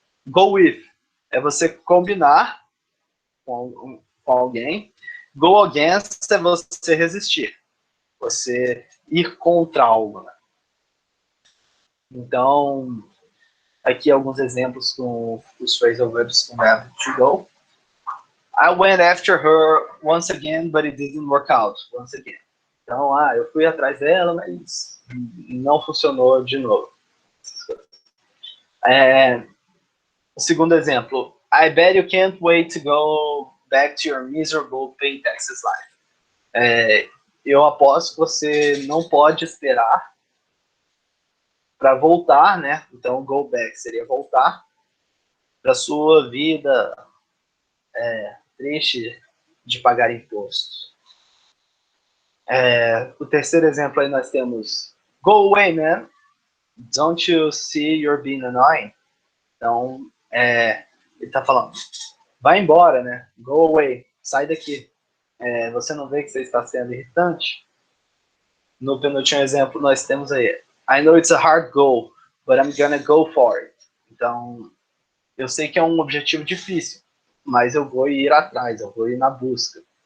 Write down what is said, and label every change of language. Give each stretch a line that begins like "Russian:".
Portuguese: Go with é você combinar com alguém. Go against é você resistir. Você ir contra algo, né? Então, aqui alguns exemplos com os phrasal verbs com verbo to go.
English: I went after her once again, but it didn't work out once again.
Portuguese: Então, eu fui atrás dela, mas não funcionou de novo. O segundo exemplo.
English: I bet you can't wait to go back to your miserable pay taxes life.
Portuguese: Eu aposto que você não pode esperar para voltar, né? Então, go back seria voltar para sua vida triste de pagar impostos. O terceiro exemplo aí nós temos
English: go away, man. Don't you see you're being annoying?
Portuguese: Então, ele tá falando, vai embora, né? Go away, sai daqui. Você não vê que você está sendo irritante? No penúltimo exemplo nós temos aí,
English: I know it's a hard goal, but I'm gonna go for it.
Portuguese: Então, eu sei que é um objetivo difícil, mas eu vou ir atrás, eu vou ir na busca.